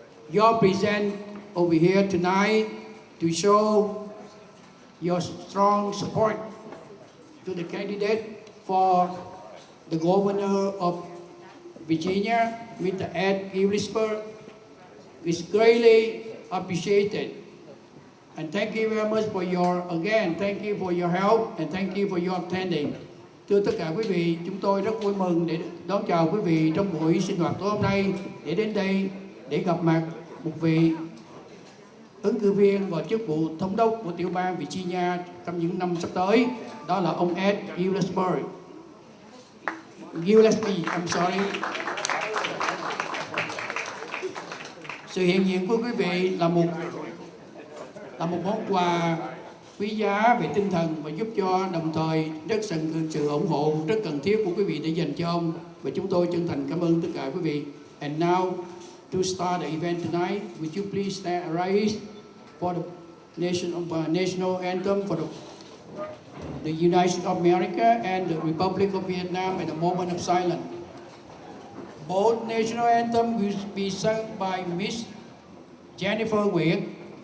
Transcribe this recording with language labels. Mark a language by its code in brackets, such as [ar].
[en] You're present over here tonight to show your strong support to the candidate for the governor of Virginia, Mr. Ed Gillspie. It's greatly appreciated. And thank you very much for thank you for your help and thank you for your attending. [vi] Thưa tất cả quý vị, chúng tôi rất vui mừng để đón chào quý vị trong buổi sinh hoạt tối hôm nay để đến đây để gặp mặt một vị ứng cử viên vào chức vụ thống đốc của tiểu bang Virginia trong những năm sắp tới. Đó là ông Ed Gillspie. I'm sorry. Sự hiện diện của quý vị là một món quà quý giá về tinh thần và giúp cho đồng thời sự ủng hộ rất cần thiết của quý vị để dành cho ông, và chúng tôi chân thành cảm ơn tất cả quý vị. [en] And now to start the event tonight, would you please rise for the national anthem for the the United States of America and the Republic of Vietnam at a moment of silence. Both national anthems will be sung by Miss Jennifer Nguyễn.